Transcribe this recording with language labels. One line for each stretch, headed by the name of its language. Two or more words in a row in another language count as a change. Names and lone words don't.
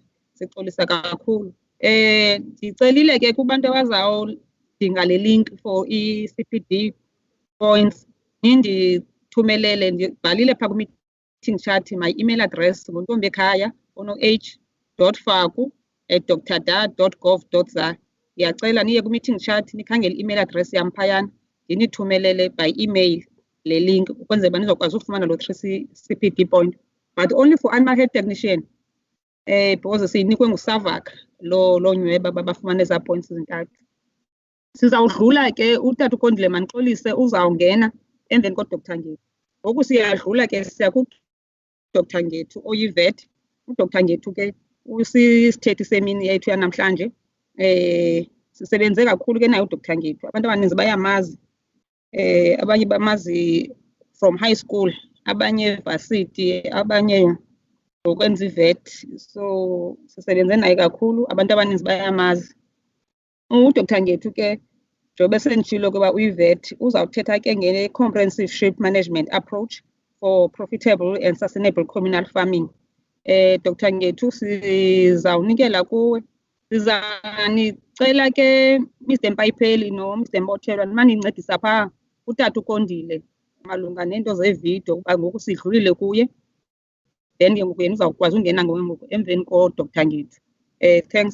Xhosa: Sixolisa kakhulu. Ndicelile ke kubantu abazawudinga le link for i-CPD points nindithumelele, ndibhalile phaa kwi-meeting chat
English: my email address
Xhosa: nguntombekhaya ono.h.faku@dr.da.gov.za. Ndiyacela niye kwi-meeting chat nikhangele i-email address yam phayana ndinithumelele
English: by email
Xhosa: le link ukwenzela uba nizokwazi ufumana lo 3 CPD point,
English: but only for animal health technician
Xhosa: because siyinikwe nguSavak lo nyweba babafumana ezaa points zintathu. Sizawudlula ke utata uKondile mandixolise uzawungena emveni koDr Ngethu. Ngoku siyadlula ke siya kuDr Ngethu oyivet. UDr Ngethu ke usisithethi semini yethu yanamhlanje. Sisebenze kakhulu ke naye uDr Ngethu. Abantu abaninzi bayamazi. Abanye bamazi
English: from high school,
Xhosa: abanye varsity, abanye ngokwenza ivet. So sisebenze naye kakhulu, abantu abaninzi bayamazi. UDr Ngethu ke njengoba senditshilo kuba uyivet uzawuthetha ke nge-
English: comprehensive sheep management approach for profitable and sustainable communal farming.
Xhosa: Dr Ngethu sizawunikela kuwe. Sizanicela ke Mr Mpayipheli no Mr Mbothelwa nimanincedisa phaa utata uKondile malunga nento zevidiyo kuba ngoku sidlulile kuye. Then ke ngoku yena uzawukwazi ungena ngoku emveni koDr Ngethu.